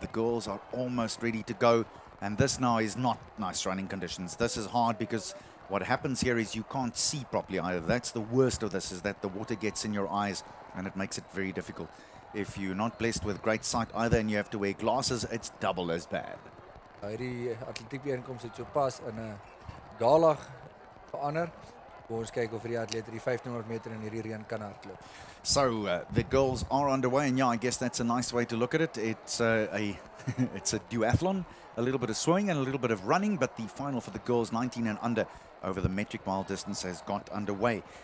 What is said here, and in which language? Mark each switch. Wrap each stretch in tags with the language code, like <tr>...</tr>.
<en>The girls are almost ready to go. And this now is not nice running conditions. This is hard because what happens here is you can't see properly either. That's the worst of this, is that the water gets in your eyes and it makes it very difficult. If you're not blessed with great sight either and you have to wear glasses, it's double as bad.</en> <af>Hierdie atletiek bijeenkoms het so pas in 'n gala verander. Ons kyk of die atleet die 1500 meter in hierdie reën kan hardloop.</af> <en>So the girls are underway, and yeah, I guess that's a nice way to look at it. It's it's a duathlon, a little bit of swimming and a little bit of running, but the final for the girls 19 and under over the metric mile distance has got underway.</en>